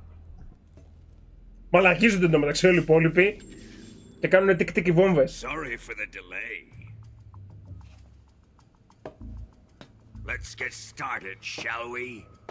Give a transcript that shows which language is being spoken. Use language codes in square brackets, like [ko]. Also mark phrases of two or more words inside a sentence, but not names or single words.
[el] Μαλακίζονται εντωμεταξύ όλοι οι υπόλοιποι και κάνουν τικ-τικ οι βόμβες. [en] Sorry for the delay. Let's get started, shall we?